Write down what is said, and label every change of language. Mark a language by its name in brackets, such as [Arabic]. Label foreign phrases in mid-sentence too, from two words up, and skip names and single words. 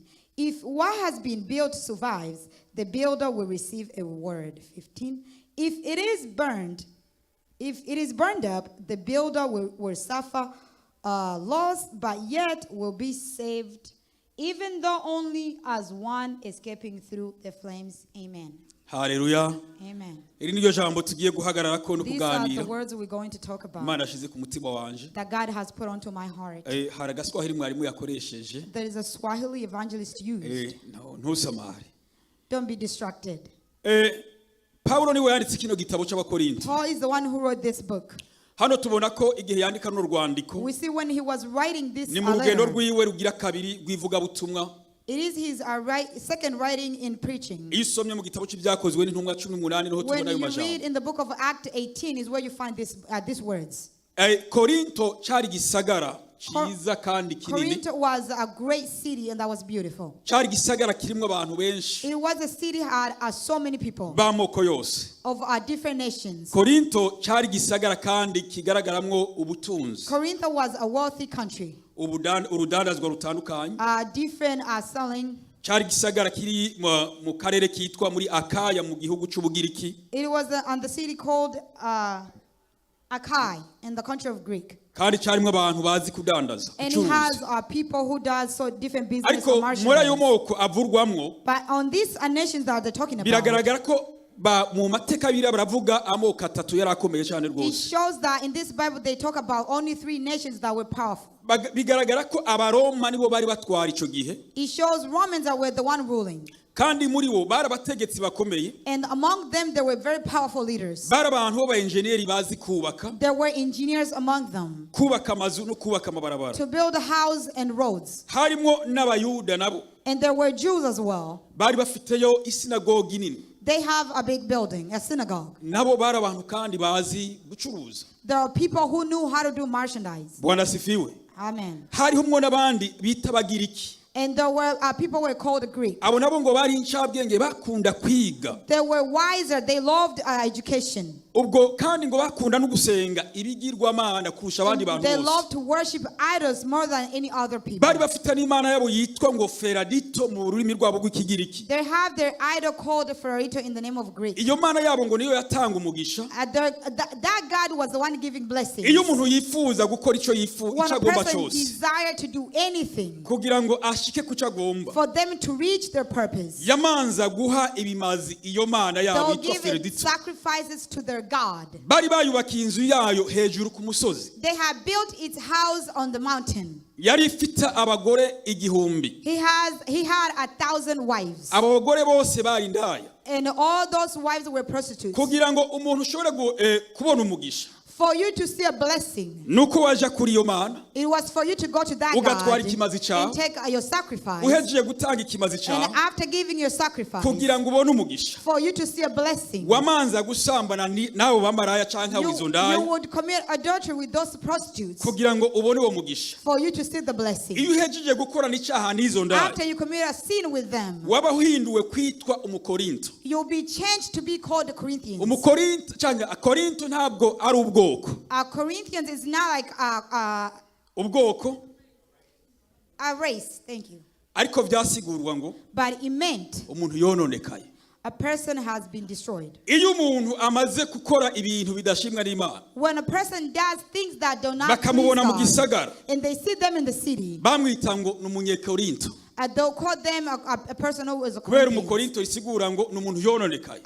[English] If what has been built survives, the builder will receive a reward. 15. If it is burned up, the builder will suffer loss, but yet will be saved, even though only as one escaping through the flames. Amen. Hallelujah. Amen. [Kinyarwanda] Iri niryo jambo tugiye guhagararako no [English] These are the [Rundi] kuganira. [English] words we're going to talk about [Rundi] Imana ashize ku mutima wanje. [English] that God has put onto my heart. [Rundi] Hari agaswahili mwarimu yakoresheje. [English] There is a Swahili evangelist used. [Rundi] Ntusamare. [English] Don't be distracted. [Rundi] Paulo niwe yanditse kino gitabo c'abakorinto. [English] Paul is the one who wrote this book. [Rundi] Hano tubona ko igihe yandika no rwandiko [English] We see when he was writing this [Rundi] ni mu rugendo [English] letter, [Rundi] rwiwe rugira kabiri rwivuga butumwa. [English] it is his second writing in preaching. [Rundi] Iyo usomye mu gitabo c'ibyakozwe n'intumwa 18 niho [English] When [Rundi] tubona ayo [English] you [Rundi] majambo. [English] read in the book of Acts 18 is where you find these words. [Rundi] Korinto cari gisagara ciza kandi kinini. [English] Corinth was a great city and that was beautiful. [Rundi] Cari gisagara kirimo abantu benshi [English] It was a city had so many people [Rundi] b'amoko yose. [English] of different nations. [Rundi] Korinto cari gisagara kandi kigaragaramwo ubutunzi. [English] Corinth was a wealthy country. [Rundi] Urudandazwa rutandukanye. [English] Different selling. [Rundi] Cari gisagara kiri mu karere kitwa muri Akaya mu gihugu c'Ubugiriki. [English] It was on the city called Akai in the country of Greek. [Rundi] Kandi carimwe abantu bazi kudandaza. [English] And it has people who does so different business [Rundi] Ariko [English] commercial. [Rundi] muri ayo moko avurwamwo [English] But on these nations that they're talking about, [Rundi] biragaragara ko mu mateka bira baravuga amoko atatu yarakomeye cyane [English] it [Rundi] rwose. [English] shows that in this Bible they talk about only 3 nations that were powerful. [Rundi] Bigaragara ko abaroma nibo bari batwara ico gihe. [English] It shows Romans were the one ruling. [Rundi] Kandi muri bo barabategetsi bakomeye. [English] And among them there were very powerful leaders. [Rundi] Bara abantu b'abaenjeneri bazi kubaka. [English] There were engineers among them. [Rundi] Kubaka amazu no kubaka amabarabara. [English] To build a house and roads. [Rundi] Harimo n'abayuda nabo. [English] And there were Jews as well. [Rundi] Bari bafiteyo isinagogi nini. [English] They have a big building, a synagogue. [Rundi] Nabo bara abantu kandi bazi gucuruza. [English] There are people who knew how to do merchandise. [Swahili] Bwana sifiwe. [English] Amen. [Rundi] Hariho mwo n'abandi bita bagiriki. [English] And there were people were called Greek. [Rundi] Abo nabo ngo bari incabwenge bakunda kwiga. [English] They were wiser. They loved education. [Rundi] Ubwo kandi ngo bakunda no gusenga ibigirwamana kurusha abandi bantu [English] They [Rundi] bose. [English] loved to worship idols more than any other people. [Rundi] Bari bafite n'imana yabo yitwa ngo Feradito mu rurimi rwabo rw'ikigiriki. [English] They have their idol called Ferrito in the name of Greek. [Rundi] Iyo mana yabo ngo niyo yatanga umugisha. [English] That God was the one giving blessings. [Rundi] Iyo umuntu yifuza gukora ico [English] When a [Rundi] agomba [English] person [Rundi] cyose [English] desire to do anything [Rundi] kugira ngo ashike kuco agomba, [English] for them to reach their purpose, [Rundi] yamanza guha ibimazi iyo mana yabo [English] they'll [Rundi] yitwa [English] give [Rundi] Feradito. [English] sacrifices to their God. [Rundi] Bari bayubakiye inzu yayo hejuru ku musozi. [English] They had built its house on the mountain. [Rundi] Yari ifite abagore 1000. [English] He had 1,000 wives. [Rundi] Abo bagore bose bari indaya. [English] And all those wives were prostitutes. [Rundi] Kugira ngo umuntu ushobore kubona umugisha, [English] For you to see a blessing. [Rundi] nuko waja kuri iyo mana [English] It was for you to go to that [Rundi] ugatwara [English] God [Rundi] ikimazi cyawe [English] and take your sacrifice. [Rundi] uhejeje gutanga ikimazi cyawe [English] And after giving your sacrifice, [Rundi] kugira ngo ubone umugisha [English] for you to see a blessing, [Rundi] wamanza gusambana nabo bamaraya canka wizo ndaye [English] you would commit adultery with those prostitutes [Rundi] kugira ngo ubone uwo mugisha. [English] for you to see the blessing. [Rundi] Iyo uhejeje gukora n'icyaha n'izo ndaye [English] After you commit a sin with them, [Rundi] waba uhinduwe kwitwa umukorinto. [English] you'll be changed to be called the Corinthians. [Rundi] Umukorinto cyangwa korinto ntabwo ari ubwoko. [English] Corinthians is not like [Rundi] ubwoko [English] a race. Thank you. [Rundi] ariko byasigurwa ngo [English] But it meant [Rundi] umuntu yononekaye. [English] a person has been destroyed. [Rundi] Iyo umuntu amaze gukora ibintu bidashimwa n'Imana [English] When a person does things that do not please [Rundi] bakamubona mu [English] God, [Rundi] gisagara [English] and they see them in the city, [Rundi] bamwita ngo n'umunyekorinto. [English] they'll call them a person who is a [Rundi] Kubera [English] Corinthian. [Rundi] umukorinto isigura ngo n'umuntu yononekaye.